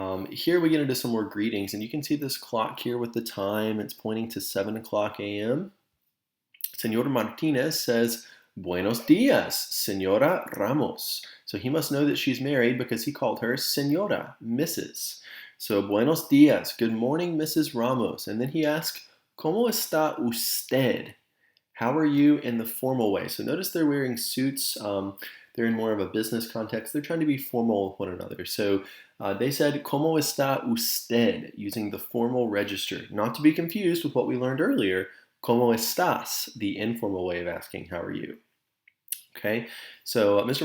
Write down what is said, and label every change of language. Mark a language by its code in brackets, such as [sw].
[en] Here we get into some more greetings, and you can see this clock here with the time. It's pointing to 7 o'clock a.m. Señor Martinez says, [es] buenos dias, Señora Ramos. [en] So he must know that she's married because he called her Señora, Mrs. So, [es] buenos dias, [en] good morning, Mrs. Ramos. And then he asks, [es] ¿Cómo está usted? [en] How are you in the formal way? So notice they're wearing suits. They're in more of a business context. They're trying to be formal with one another. So they said, [es] ¿Cómo está usted? [en] Using the formal register. Not to be confused with what we learned earlier, [es] ¿Cómo estás? [en] The informal way of asking, how are you? Okay, so Mr.